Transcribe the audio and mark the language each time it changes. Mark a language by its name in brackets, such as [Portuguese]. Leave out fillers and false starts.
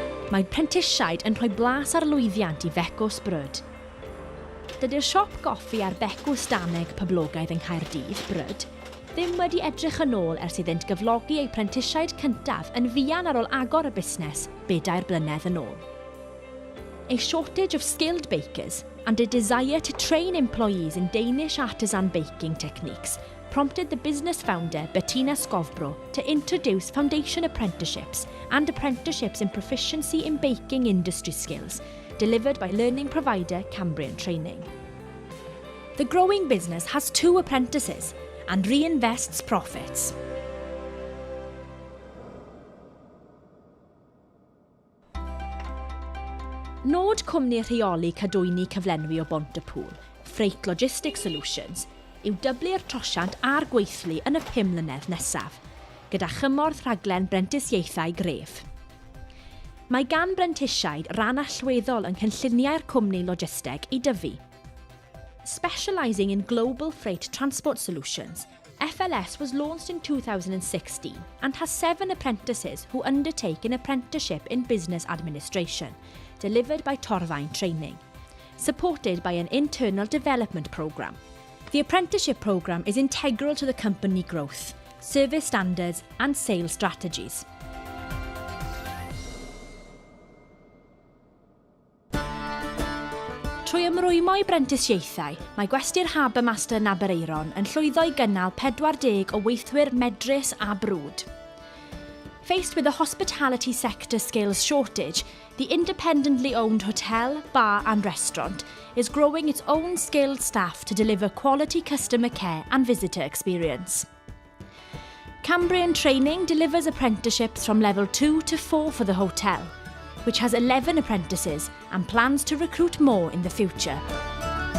[Welsh] Mae prentisiaid yn rhoi blas ar lwyddiant i fecws bryd. Dydy'r siop goffi ar becw staneg poblogaidd yng Nghaerdydd, Bryd, ddim wedi edrych yn ôl ers iddynt gyflogi eu prentisiaid cyntaf yn fuan ar ôl agor y busnes 4 blynedd yn ôl. [English] A shortage of skilled bakers and a desire to train employees in Danish artisan baking techniques prompted the business founder Bettina Skovbro to introduce foundation apprenticeships and apprenticeships in proficiency in baking industry skills, delivered by learning provider Cambrian Training. The growing business has 2 apprentices and reinvests profits. [Welsh] Nod cwmni rheoli cadwyni cyflenwi o Bontepŵl, Freight Logistics Solutions, yw dyblu'r trosiant a'r gweithlu yn y 5 mlynedd nesaf, gyda chymorth rhaglen brentisiaethau gref. Mae gan brentisiaid ran allweddol yn cynlluniau'r cwmni logisteg i dyfu. [English] Specialising in global freight transport solutions, FLS was launched in 2016 and has 7 apprentices who undertake an apprenticeship in business administration, delivered by Torfaen Training, supported by an internal development programme. The apprenticeship programme is integral to the company growth, service standards and sales strategies. [Welsh] Trwy ymrwymo i brentisiaethau, mae gwesty'r Harbour Master yn Abereiron yn llwyddo i gynnal 40 o weithwyr medrus a brwd. [English] Faced with a hospitality sector skills shortage, the independently owned hotel, bar and restaurant is growing its own skilled staff to deliver quality customer care and visitor experience. Cambrian Training delivers apprenticeships from level 2 to 4 for the hotel, which has 11 apprentices and plans to recruit more in the future.